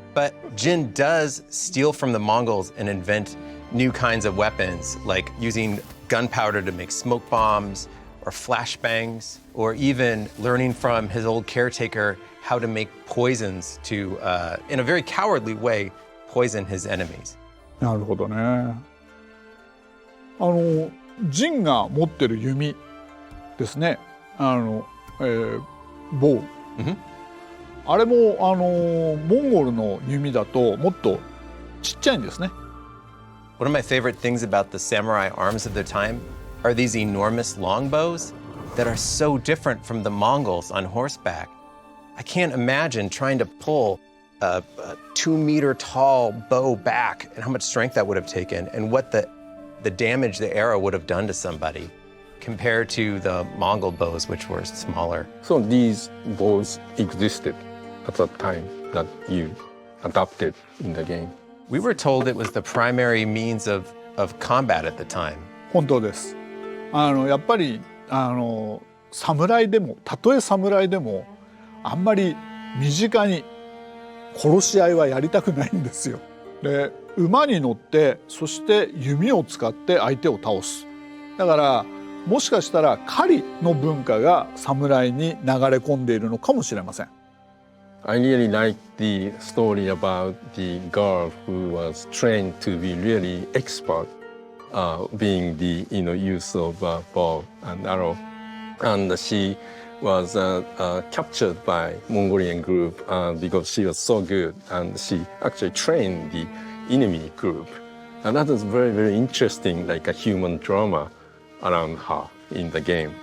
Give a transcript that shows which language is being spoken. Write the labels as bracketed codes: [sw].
[en] But Jin does steal from the Mongols and invent new kinds of weapons, like using gunpowder to make smoke bombs or flashbangs, or even learning from his old caretaker how to make poisons to, in a very cowardly way, poison his enemies. [ja] なるほどね。ジンが持ってる弓ですね。棒。あれもモンゴルの弓だともっとちっちゃいんですね。 [en] One of my favorite things about the samurai arms of their time are these enormous longbows that are so different from the Mongols on horseback. I can't imagine trying to pull a 2-meter tall bow back and how much strength that would have taken and what the damage the arrow would have done to somebody compared to the Mongol bows, which were smaller. So these bows existed at the time that you adopted in the game. We were told it was the primary means of combat at the time. [ja] 本当です。やっぱり侍でもたとえ侍でもあんまり身近に殺し合いはやりたくないんですよ。で馬に乗ってそして弓を使って相手を倒す。だからもしかしたら狩りの文化が侍に流れ込んでいるのかもしれません。 [en] I really like the story about the girl who was trained to be really expert, being the use of bow and arrow, and she was captured by Mongolian group because she was so good, and she actually trained the enemy group, and that is very very interesting, like a human drama around her in the game.